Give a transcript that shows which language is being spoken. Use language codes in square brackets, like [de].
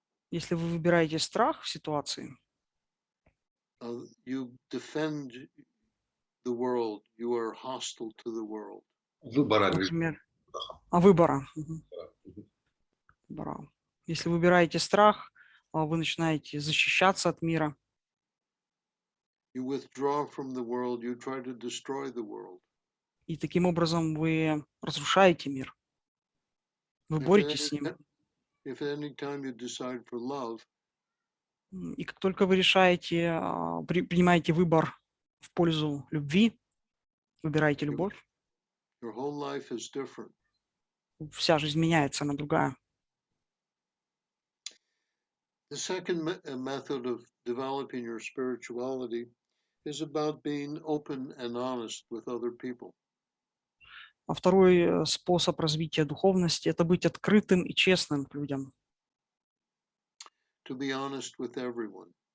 [ru] если вы выбираете страх в ситуации, [en] you defend the world, you are hostile to the world. [ru] Например, выбора. Если вы выбираете страх, вы начинаете защищаться от мира. [en] You withdraw from the world, you try to destroy the world. [ru] И таким образом вы разрушаете мир. Вы боретесь с ним. [en] If at any time you decide for love, [ru] и как только вы решаете, принимаете выбор в пользу любви, выбираете любовь, [en] your whole life is different. [ru] Вся жизнь меняется, она другая. [en] The second method of developing your spirituality is about being open and honest with other people. [ru] А второй способ развития духовности – это быть открытым и честным к людям. [en] To be honest with everyone.